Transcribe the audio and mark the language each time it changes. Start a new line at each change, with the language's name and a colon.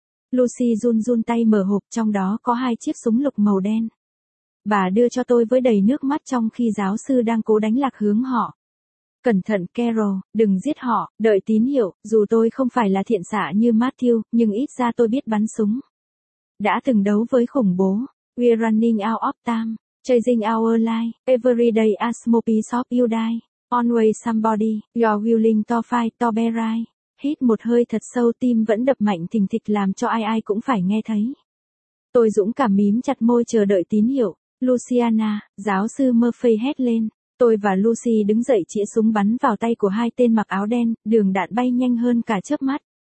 Vietnamese: Lucy run run tay mở hộp, trong đó có hai chiếc súng lục màu đen. Bà đưa cho tôi với đầy nước mắt trong khi giáo sư đang cố đánh lạc hướng họ. Cẩn thận Carol, đừng giết họ, đợi tín hiệu, dù tôi không phải là thiện xạ như Matthew, nhưng ít ra tôi biết bắn súng. Đã từng đấu với khủng bố,
English: we're running out of time, chasing our life, every day a small piece of you die, always somebody, you're willing to fight to be right.
Vietnamese: Hít một hơi thật sâu, tim vẫn đập mạnh thình thịch làm cho ai ai cũng phải nghe thấy. Tôi dũng cảm mím chặt môi chờ đợi tín hiệu. Luciana, giáo sư Murphy hét lên. Tôi và Lucy đứng dậy chĩa súng bắn vào tay của hai tên mặc áo đen, đường đạn bay nhanh hơn cả chớp mắt.